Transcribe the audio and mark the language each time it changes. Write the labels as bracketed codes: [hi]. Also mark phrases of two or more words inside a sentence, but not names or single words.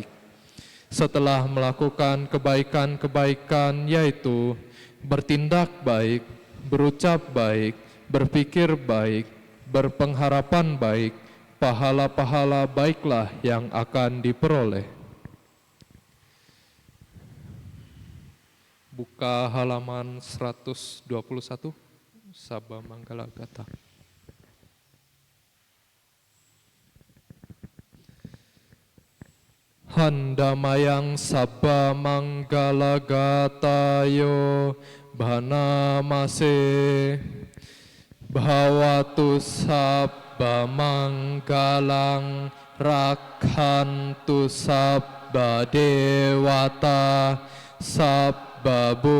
[id] Setelah melakukan kebaikan-kebaikan, yaitu bertindak baik, berucap baik, berpikir baik, berpengharapan baik, pahala-pahala baiklah yang akan diperoleh. Buka halaman 121, Sabha Manggala Gata. [pi] Handamayang Sabha Manggala Gatayo Bhanamase Bhavatu Sabba Manggalang Rakhantu Sabba Dewata Sabba